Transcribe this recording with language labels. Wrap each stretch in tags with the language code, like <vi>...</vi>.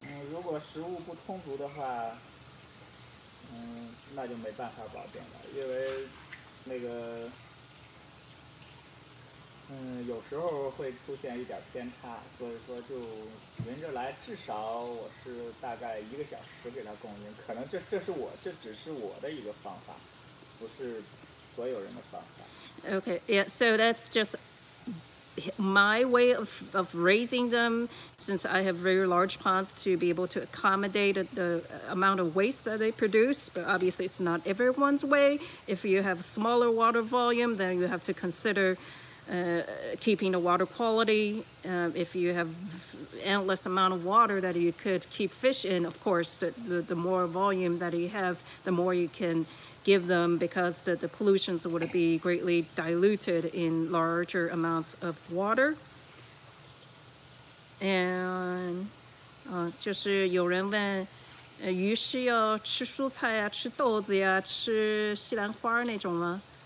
<zh>如果食物不充足的话，那就没办法保证了，因为那个，有时候会出现一点偏差，所以说就轮着来，至少我是大概1个小时给它供应，可能这只是我的一个方法，不是所有人的方法。</zh> <en>Okay, yeah, so that's just my way of raising them, since I have very large ponds to be able to accommodate the amount of waste that they produce. But obviously it's not everyone's way. If you have smaller water volume, then you have to consider keeping the water quality. If you have endless amount of water that you could keep fish in, of course, the more volume that you have, the more you can give them, because the pollutions would be greatly diluted in larger amounts of water. And</en> <zh>就是有人问，鱼是要吃蔬菜呀、吃豆子呀、吃西兰花那种吗？</zh>